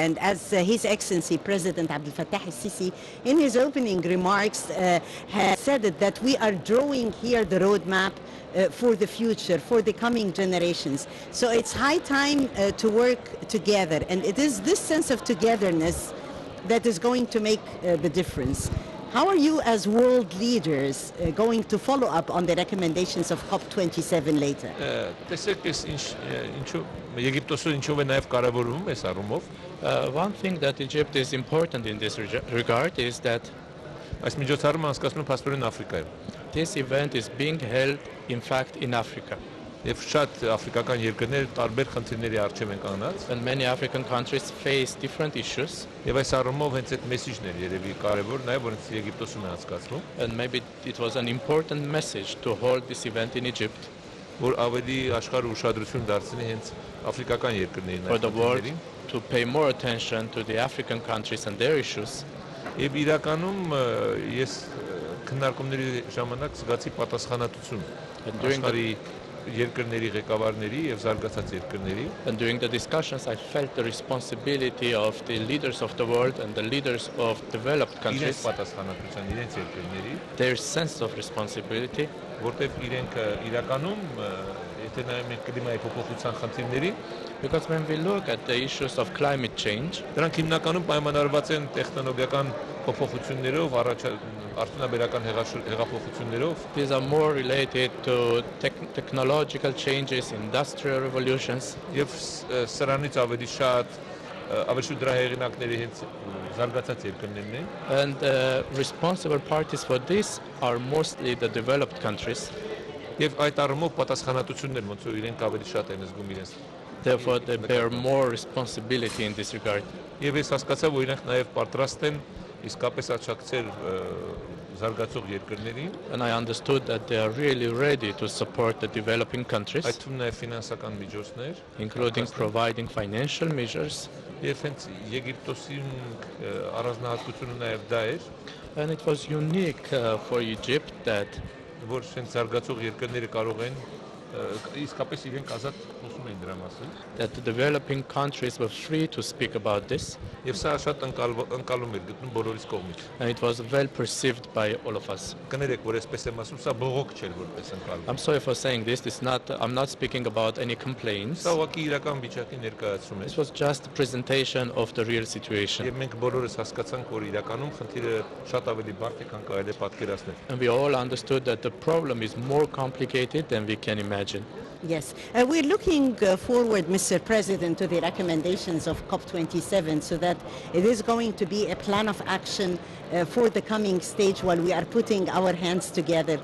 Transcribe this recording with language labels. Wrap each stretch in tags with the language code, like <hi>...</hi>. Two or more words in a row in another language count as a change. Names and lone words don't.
<en>And as His Excellency President Abdel Fattah al-Sisi, in his opening remarks, has said that we are drawing here the roadmap for the future, for the coming generations. So it's high time to work together. And it is this sense of togetherness that is going to make the difference. How are you as world leaders going to follow up on the recommendations of COP27 later?</en> <hy>Տեսեք, ինչու Եգիպտոսը ինչով է նաև կարևորվում այս առումով,</hy> <en>One thing that Egypt is important in this regard is that</en> <hy>այս միջոցառումը անցկացնում է փաստորեն Աֆրիկայում։</hy> <en>this event is being held, in fact, in Africa.</en> <hy>Եվ շատ աֆրիկական երկրներ տարբեր խնդիրների առջև են կանգնած,</hy> <en>And many African countries face different issues.</en> <hy>եւ այս առումով հենց այդ մեսիջն է երևի կարևոր, նաև որ հենց Եգիպտոսում է անցկացվում,</hy> <en>And maybe it was an important message to hold this event in Egypt</en> <hy>որ ավելի աշխարհը ուշադրություն դարձնի հենց աֆրիկական երկրներին</hy> <en>for the world</en> <hy>այդտեղերին։</hy> <en>to pay more attention to the African countries and their issues.</en> <hy>Եվ իրականում ես քննարկումների ժամանակ զգացի պատասխանատվություն աշխարհի երկրների ղեկավարների եւ զարգացած երկրների</hy> <en>And during the discussions, I felt the responsibility of the leaders of the world and the leaders of developed</en> <hy>իրենց</hy> <en>countries,</en> <hy>պատասխանատվության իրենց երկրների</hy> <en>their sense of responsibility,</en> <hy>որտեղ իրենք իրականում եթե նայում ենք կլիմայի փոփոխության խնդիրների</hy> <en>because when we look at the issues of climate change,</en> <hy>դրանք հիմնականում պայմանավորված են տեխնոլոգիական փոփոխություններով, արդյունաբերական հեղափոխություններով</hy> <en>these are more related to technological changes, industrial revolutions,</en> <hy>եւ սրանից ավելի շատ դրա հեղինակների հենց զարգացած երկրներն են</hy> <en>and responsible parties for this are mostly the developed countries.</en> <hy>եւ այդ առումով պատասխանատվությունն ոնց որ իրենք ավելի շատ են զգում իրենց</hy> <en>Therefore, they bear more responsibility in this regard.</en> <hy>եւ ես հասկացա որ իրենք նաեւ պատրաստ են իսկապես աջակցել զարգացող երկրներին</hy> <en>And I understood that they are really ready to support the developing countries,</en> <hy>այդ թվում նաեւ ֆինանսական միջոցներ</hy> <en>including providing financial measures.</en> <hy>եւ հենց Եգիպտոսի առանձնահատկությունը նաեւ դա էր</hy> <en>And it was unique for Egypt that</en> <hy>որ հենց զարգացող երկրները կարող են իսկապես իրենք ազատ խոսում էին դրա մասին</hy> <en>the developing countries were free to speak about this,</en> <hy>եւ սա շատ ընկալում էր գտնում բոլորիս կողմից</hy> <en>and it was well perceived by all of us.</en> <hy>կներեք որ այսպես եմ ասում սա բողոք չէր որպես ընկալում</hy> <en>I'm sorry for saying this. I'm not speaking about any complaints.</en> <hy>սա ուղղակի իրական վիճակի ներկայացում</hy> <en>This</en> <hy>է</hy> <en>was just a presentation of the real situation.</en> <hy>եւ մենք բոլորս հասկացանք որ իրականում խնդիրը շատ ավելի բարդ է քան կարելի է պատկերացնել</hy> <en>And we all understood that the problem is more complicated than we can imagine. Yes, we're looking forward, Mr. President, to the recommendations of COP27 so that it is going to be a plan of action for the coming stage while we are putting our hands together.</en>